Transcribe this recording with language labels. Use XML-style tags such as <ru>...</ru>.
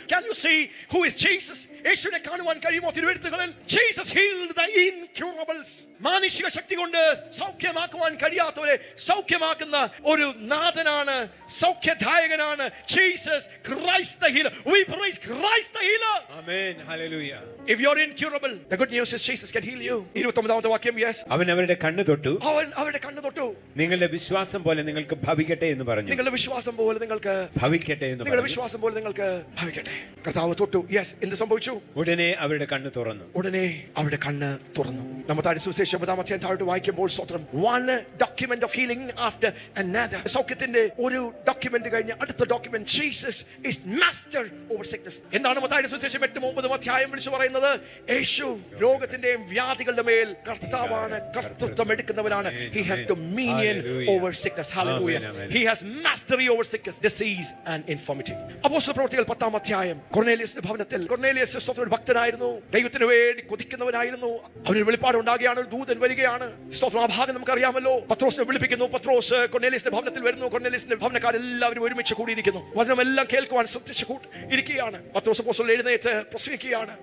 <en>Can you see who is Jesus?</en> <ml>യേശുവിനെ കാണുവാൻ കഴിയുമോ തിരുവെഴുത്തുകളിൽ?</ml> <en>Jesus healed the incurables.</en> <ml>മാനുഷിക ശക്തി കൊണ്ട് സൗഖ്യമാക്കുവാൻ കഴിയാത്തവരെ സൗഖ്യമാക്കുന്ന ഒരു നാഥനാണ്, സൗഖ്യദായകനാണ്.</ml> <en>Jesus Christ the healer. We praise Christ the healer. Amen. Hallelujah. If you're incurable, the good news is Jesus can heal you.</en> <ml>29-ാമത്തെ വാക്യം. Yes. അവൻ അവരുടെ കണ്ണ് തൊട്ടു, അവരുടെ കണ്ണ് തൊട്ടു. നിങ്ങളുടെ വിശ്വാസം പോലെ നിങ്ങൾക്ക് ഭവിക്കട്ടെ എന്ന് പറഞ്ഞു. നിങ്ങളുടെ വിശ്വാസം പോലെ നിങ്ങൾക്ക് ഭവിക്കട്ടെ എന്ന് നിങ്ങളുടെ വിശ്വാസം പോലെ നിങ്ങൾക്ക് ഭവിക്കട്ടെ. കർത്താവ് തൊട്ടു. യെസ്. എന്ത് സംഭവിച്ചു? ഉടനെ അവരുടെ കണ്ണ് തുറന്നു. ഉടനെ അവരുടെ കണ്ണ് തുറന്നു. നമ്മുടെ സുവിശേഷം 10-ാം അധ്യായം താഴോട്ട് വായിക്കുമ്പോൾ സ്തോത്രം,</ml> <en>one document of healing after another.</en> <ml>സൗഖ്യത്തിന്റെ ഒരു ഡോക്യുമെന്റ് കഴിഞ്ഞ് അടുത്ത document.</ml> <en>Jesus is master over sickness.</en> <ml>എന്താണ് മത്തായിയുടെ സുവിശേഷം 8-9 അധ്യായം വിളിച്ചു പറയുന്നത്? യേശു രോഗത്തിന്റെയും വ്യാധികളുടെ മേൽ കർത്താവാണ്, കർത്തൃത്വം എടുക്കുന്നവനാണ്.</ml> <en>He has dominion over sickness. Hallelujah. He has mastery over sickness, disease and infirmity.</en> <ml>അപ്പോസ്തല പ്രവൃത്തികൾ 10-ാം അധ്യായം, കൊർന്നേലിയസിന്റെ ഭവനത്തിൽ, കൊർന്നേലിയസ് സ്തോത്രം ഭക്തനായിരുന്നു, ദൈവത്തിന് വേണ്ടി കൊതിക്കുന്നവനായിരുന്നു. അവന് വെളിപ്പാട് ഉണ്ടാകുകയാണ്, ദൂതൻ വരികയാണ്. സ്തോത്രം ആ ഭാഗം നമുക്ക് അറിയാമല്ലോ. പത്രോസിനെ വിളിപ്പിക്കുന്നു. പത്രോസ് കൊർന്നേലിയസിന്റെ ഭവനത്തിൽ വരുന്നു. കൊർന്നേലിയസിന്റെ ഭവനക്കാരെല്ലാവരും ഒരുമിച്ച് കൂടിയിരിക്കുന്നു. വചനമെല്ലാം കേൾക്കുവാൻ ശ്രദ്ധിച്ച് ഇരിക്കുകയാണ്. പത്രോസ് അപ്പോസ്തലൻ എഴുന്നേറ്റ് പ്രസംഗിക്കുകയാണ്.</ml>